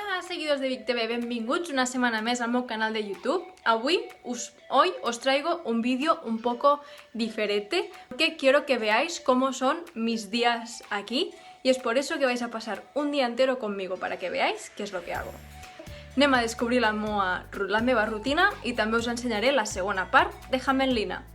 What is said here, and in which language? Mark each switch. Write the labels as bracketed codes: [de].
[ca] seguidors de Vic TV, benvinguts una setmana més al meu canal de YouTube. [es] Hoy os traigo un vídeo un poco diferente porque quiero que veáis cómo son mis días aquí y es por eso que vais a pasar un día entero conmigo para que veáis qué es lo que hago. [ca] Anem a descobrir la meva rutina i també us ensenyaré la segona part de Hamelina.